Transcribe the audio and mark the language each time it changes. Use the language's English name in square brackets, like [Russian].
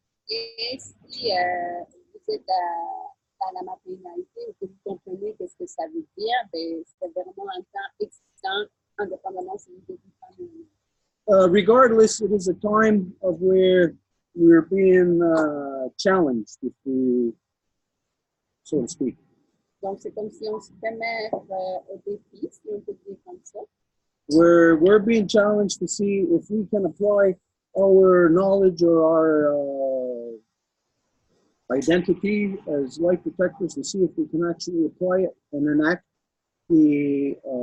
[French] Et si vous êtes dans la maternalité ou que vous comprenez qu'est-ce que ça veut dire, ben, c'est vraiment un temps excitant, indépendamment si vous êtes une femme ou un homme. [English] Regardless, it is a time of where we're being challenged, if we, so to speak. [French] Donc, c'est comme si on se fait mettre au défi, si on peut dire comme ça. [English] Where we're being challenged to see if we can apply our knowledge or our identity as life protectors, to see if we can actually apply it and enact the